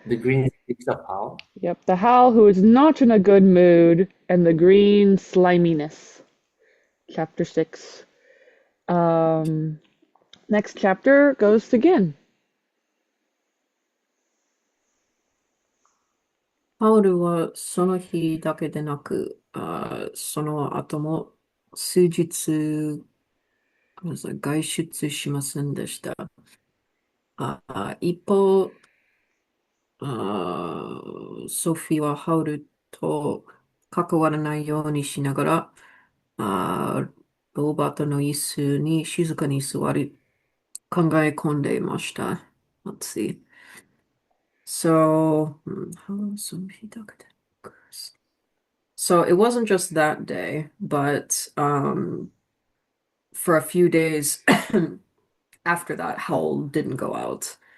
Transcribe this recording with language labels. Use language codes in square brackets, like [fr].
[en] The green sticks of Howl. Yep. The Howl who is not in a good mood and the green sliminess. Chapter 6. Next chapter goes to Gin. [ja] ハウルはその日だけでなく、その後も数日、外出しませんでした。一方、ソフィーはハウルと関わらないようにしながら、ロバートの椅子に静かに座り、考え込んでいました。 [en] Let's see. So, Sophie [ja] だけで。 [en] So it wasn't just that day, but for a few days after that, Howl didn't go out.